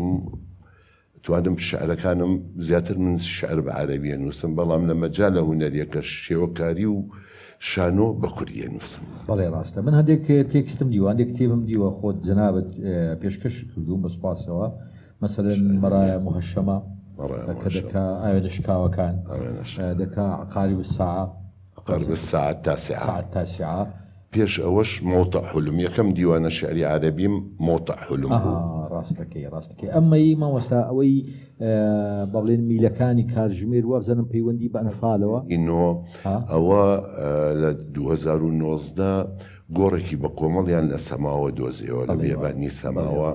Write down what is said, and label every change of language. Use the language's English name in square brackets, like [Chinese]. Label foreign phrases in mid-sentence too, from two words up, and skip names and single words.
[Central Kurdish] توانم شعرەکانم زیاتر من شعر بە عەرەبیە نووسم، بەڵام لە مەجالە هونەریەکە شێوەکاری و شانۆ بە کوردیە نووسم. بەڵێ ڕاستە. من هەندێک تێکستم دیوە، هەندێک کتێبم دیوە، خۆت جەنابەت پێشکەش کردوم بە سوپاسەوە. مەسەلەن مەرایە موهەشەمە کە دەکا ئاوێنە شکاوەکان، دەکا [Arabic] عقارب الساعة التاسعة. [Central Kurdish] پێش ئەوەش مۆتە حولم، یەکەم دیوانە شعری عەرەبیم مۆتە حولم بوو. ڕاستەکەی. ئەمەی مامۆستا ئەوەی با بڵێن میلەکانی کارژمێر وابزانم پەیوەندی بە ئەنفالەوە ئەوە لە 2019 گۆڕێکی بە کۆمەڵیان لە سەماوە دۆزیەوە لە بێبانی سەماوە.